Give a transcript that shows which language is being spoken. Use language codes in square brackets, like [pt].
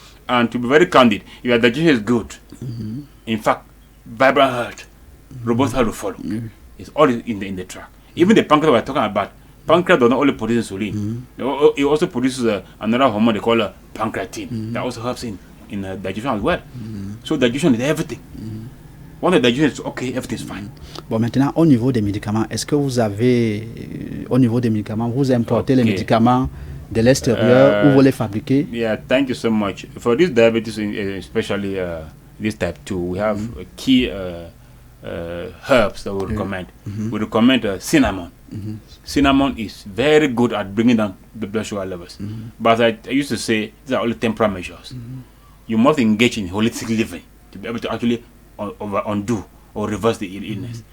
[en] And to be very candid, if your digestion is good, in fact, vibrant heart, robust heart will follow. It's all in the track. Even the pancreas we're talking about, pancreas does not only produce insulin. It also produces another hormone they call pancreatine that also helps in digestion as well. So digestion is everything. When the digestion is okay, everything is fine. [fr] Bon, maintenant, au niveau des médicaments, est-ce que vous avez, au niveau des médicaments, vous importez les médicaments de l'extérieur ou vous les fabriquez? [en] Yeah, thank you so much. For this diabetes, especially this type 2, we have key herbs that we recommend. We recommend cinnamon. Cinnamon is very good at bringing down the blood sugar levels. But I used to say, these are only temporary measures. You must engage in holistic living to be able to actually undo or reverse the illness.